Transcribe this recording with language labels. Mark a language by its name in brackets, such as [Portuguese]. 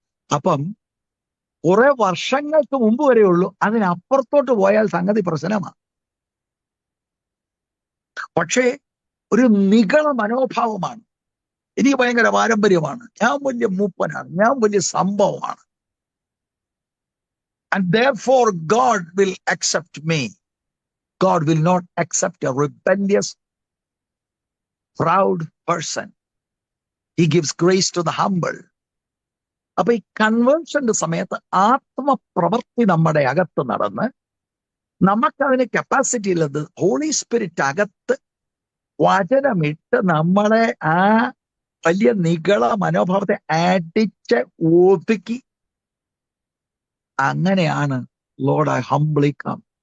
[Malayalam] അപ്പം കുറെ വർഷങ്ങൾക്ക് മുമ്പ് വരെ ഉള്ളൂ. അതിനപ്പുറത്തോട്ട് പോയാൽ സംഗതി പ്രശ്നമാണ്. പക്ഷേ ഒരു നിഗള മനോഭാവമാണ്. എനിക്ക് ഭയങ്കര പാരമ്പര്യമാണ്, ഞാൻ വലിയ മൂപ്പനാണ്, ഞാൻ വലിയ സംഭവമാണ്. [English] And therefore God will accept me. God will not accept a rebellious, proud person. He gives grace to the humble. [Malayalam] അപ്പൊ ഈ കൺവേർഷന്റെ സമയത്ത് ആത്മപ്രവൃത്തി നമ്മുടെ അകത്ത് നടന്ന് നമുക്കതിന് കപ്പാസിറ്റി ഉള്ളത് ഹോളി സ്പിരിറ്റ് അകത്ത് വചനമിട്ട് നമ്മളെ ആ വലിയ നിഗള മനോഭാവത്തെ അടിച്ച് ഒതുക്കി, അങ്ങനെയാണ് [English] Lord I humbly come.